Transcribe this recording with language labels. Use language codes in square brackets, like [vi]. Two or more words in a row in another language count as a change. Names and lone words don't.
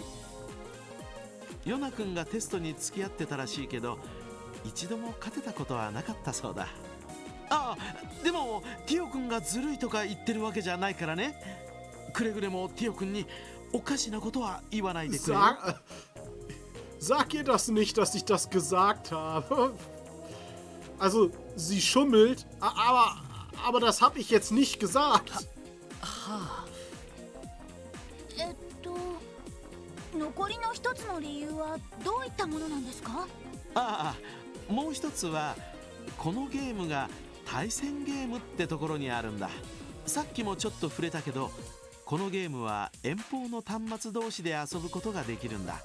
[ja] ヨナ君がテストに付き合ってたらしいけど一度も勝てたことはなかったそうだ。でもティオ君がずるいとか言ってるわけじゃないからね。くれぐれもティオ君におかしなことは言わないでくれよ。 [de] Sag ihr das nicht, dass ich das gesagt habe. Also, sie schummelt, aber das habe ich jetzt nicht gesagt. [ja] 残りの一つの理由はどういったものなんですか？もう一つはこのゲームが対戦ゲームってところにあるんだ。さっきもちょっと触れたけど、このゲームは遠方の端末同士で遊ぶことができるんだ。